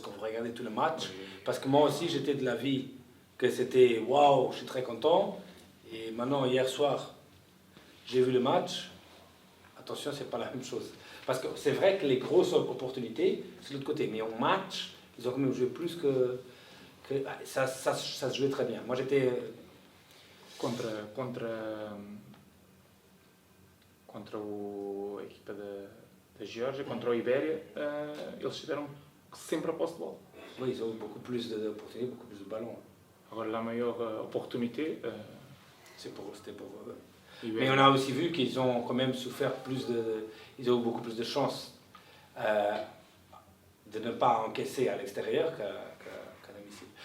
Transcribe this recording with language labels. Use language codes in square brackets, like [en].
[fr] Quand vous regardez tout le match, parce que moi aussi, j'étais de l'avis que c'était waouh, je suis très content. Et maintenant, hier soir, j'ai vu le match. Attention, c'est pas la même chose. Parce que c'est vrai que les grosses opportunités, c'est de l'autre côté. Mais en match, ils ont quand même joué plus que ça se jouait très bien. Moi, j'étais... [pt] Contra a equipa da Geórgia, contra o Ibéria, eles tiveram sempre a posse de bola. [fr] Oui, ils ont eu beaucoup plus d'opportunités, beaucoup plus de ballons. [pt] Agora, [fr] la meilleure opportunité, C'était pour eux. Mais Ibéria. on a aussi vu qu'ils ont quand même souffert ils ont eu beaucoup plus de chances de ne pas encaisser à l'extérieur qu'à domicile.